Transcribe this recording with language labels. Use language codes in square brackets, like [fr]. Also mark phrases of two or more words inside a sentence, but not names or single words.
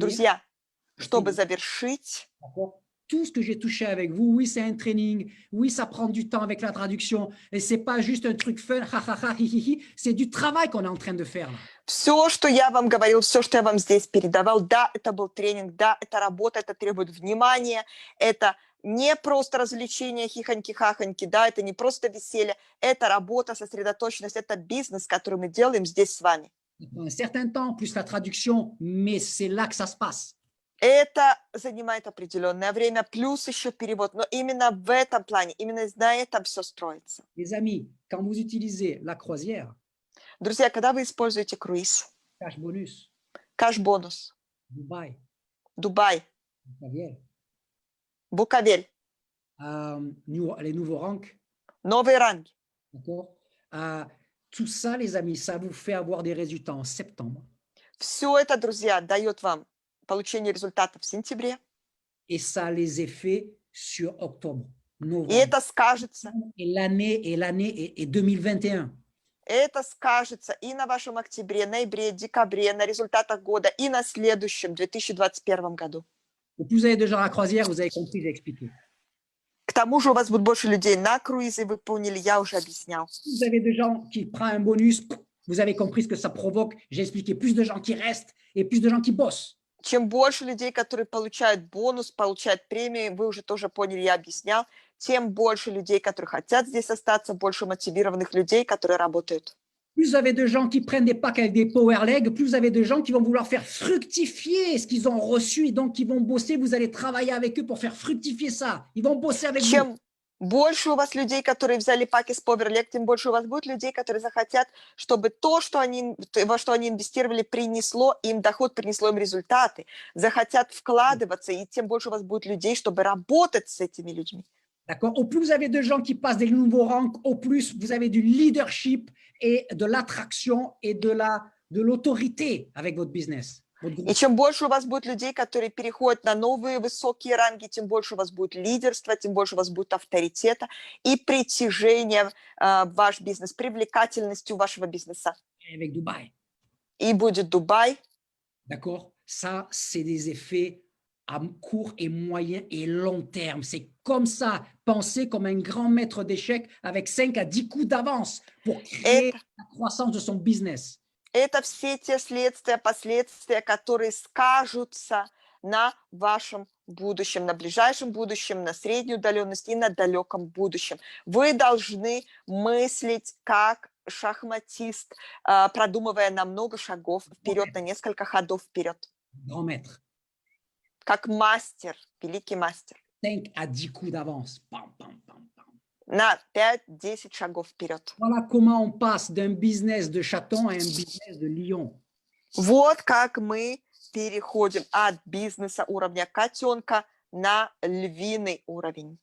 [ru] Друзья, чтобы завершить, [fr] tout ce que j'ai touché avec vous, oui, c'est un training, oui, ça prend du temps avec la traduction, et c'est pas juste un truc fun, c'est du travail qu'on est en train de faire là. [ru] Все, что я вам говорил, все, что я вам здесь передавал, да, это был тренинг, да, это работа, это требует внимания, это не просто развлечение, хихоньки-хахоньки, да, это не просто веселье, это работа, сосредоточенность, это бизнес, который мы делаем здесь с вами. [fr] Ça prend un certain temps, plus la traduction, mais c'est là que ça se passe. [ru] Это занимает определенное время, плюс еще перевод, но именно в этом плане, именно на этом все строится. [fr] Les amis, quand vous utilisez la croisière, [ru] Друзья, когда вы используете круиз, [en] cash bonus, [ru] кэш-бонус, [fr] Dubaï, [ru] Дубай, [fr] Javier, [ru] Буковель, [fr] les nouveaux rangs, новые ранги, d'accord? Tout ça, les amis, ça vous fait avoir des résultats en septembre. [ru] все это, друзья, дает вам получение результатов в сентябре, [fr] et ça a les effets sur octobre, [ru] и [fr] novembre. [ru] это скажется. [fr] Et l'année est 2021. [ru] Это скажется и на вашем октябре, ноябре, декабре, на результатах года, и на следующем, 2021 году. [fr] Plus vous avez de gens à la croisière, vous avez compris, j'ai expliqué. К тому же у вас будет больше людей на круизе, вы поняли, я уже объяснял. Vous avez des gens qui prennent un bonus, vous avez compris ce que ça provoque, j'ai expliqué. Plus de gens qui restent et plus de gens qui bossent. [ru] Чем больше людей, которые получают бонус, получают премии, вы уже тоже поняли, я объяснял, тем больше людей, которые хотят здесь остаться, больше мотивированных людей, которые работают. [fr] Plus vous avez de gens qui prennent des packs avec des [en] power legs, [fr] plus vous avez de gens qui vont vouloir faire fructifier ce qu'ils ont reçu et donc qui vont bosser, vous allez travailler avec eux pour faire fructifier ça. Ils vont bosser avec vous. [ru] Чем больше у вас людей, которые взяли паки с PowerLeg, тем больше у вас будет людей, которые захотят, чтобы то, что во что они инвестировали, принесло им доход, принесло им результаты. Захотят вкладываться, и тем больше у вас будет людей, чтобы работать с этими людьми. [fr] D'accord. Au plus vous avez de gens qui passent des nouveaux rangs, au plus vous avez du leadership et de l'attraction et de l'autorité avec votre business. [ru] И чем больше у вас будет людей, которые переходят на новые высокие ранги, тем больше у вас будет лидерства, тем больше у вас будет авторитета и притяжения в ваш бизнес, привлекательностью вашего бизнеса. [fr] Avec Dubaï. [ru] И будет Дубай. [fr] D'accord. Ça, c'est des effets à court et moyen et long terme. C'est comme ça. Pensez comme un grand maître d'échecs avec 5 à 10 coups d'avance pour créer la croissance de son business. [ru] Это все те следствия, последствия, которые скажутся на вашем будущем, на ближайшем будущем, на средней удаленности и на далеком будущем. Вы должны мыслить как шахматист, продумывая на много шагов вперед, на несколько ходов вперед. [fr] Grand maître. [ru] Как мастер, великий мастер. [fr] 5 à 10 coups d'avance. Pam, pam, pam, pam. [ru] На 5-10 шагов вперед. [fr] Voilà comment on passe d'un business de chaton à un business de lion. [ru] Вот как мы переходим от бизнеса уровня котенка на львиный уровень.